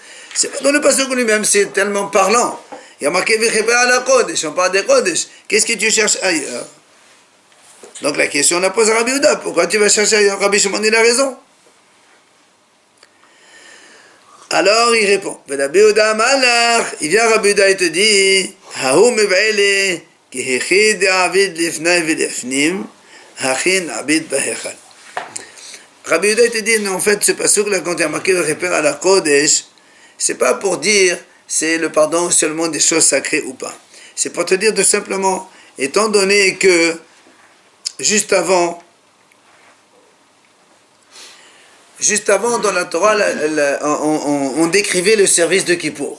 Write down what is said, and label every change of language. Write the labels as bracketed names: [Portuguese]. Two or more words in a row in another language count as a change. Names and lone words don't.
[French] C'est pas dans le passage lui-même, c'est tellement parlant. Il y a marqué [Hebrew] Vicheper al ha-kodesh, [French] on parle des kodesh. Qu'est-ce que tu cherches ailleurs? Donc la question on la pose à Rabbi Yehuda, pourquoi tu vas chercher ailleurs? Rabbi Shimon, il a raison. Alors il répond, Rabbi Yehuda malach, il vient Rabbi Yehuda et te dit, [Aramaic] Hahu mev'ele, ki hechid avid lifnai v'lifnim, hachin abid bahechal. [French] Rabbi Yehuda te dit, non, en fait, ce pasuk là, quand il y a marqué [Hebrew] Vicheper al ha-kodesh, [French] c'est pas pour dire c'est le pardon seulement des choses sacrées ou pas. C'est pour te dire de simplement, étant donné que juste avant dans la Torah, on décrivait le service de Kippour.